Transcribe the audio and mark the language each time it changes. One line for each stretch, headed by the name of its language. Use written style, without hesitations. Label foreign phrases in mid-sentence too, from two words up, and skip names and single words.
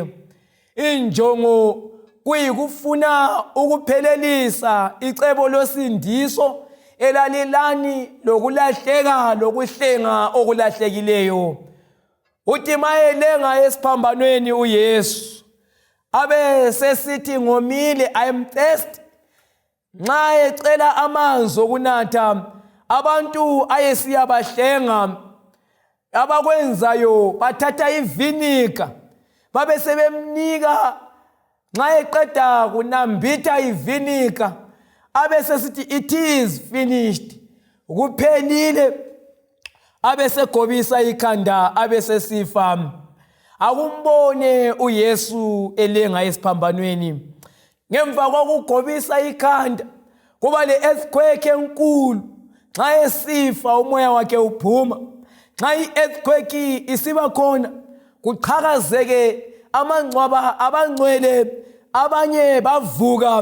North Ndebele: Injongo kuyikufuna ukuphelelisa icebo losindiso elalilani lokulahleka lokuhlenga okulahlekileyo. Uthi mayelenga esiphambanweni uYesu abe sesithi ngomile,
English: I am thirsty.
North Ndebele: Nxa ecela amanzi okunatha, abantu ayesiyabahlenga. Abakwenzayo bathatha ivinika babe sebemnika. Nxa eqeda kunambitha ivinika abe sesithi
English: it is finished,
North Ndebele: kuphelile, abe segobisa ikhanda abe sesifa. Akumbone uYesu elenga esiphambanweni. Ngemva kokugobisa ikhanda kuba le-earthquake enkulu. Nxa esifa umoya wakhe uphuma. Nxa i-earthquake isiba khona kuqhakazeke amangcwaba abangcwele, abanye bavuka.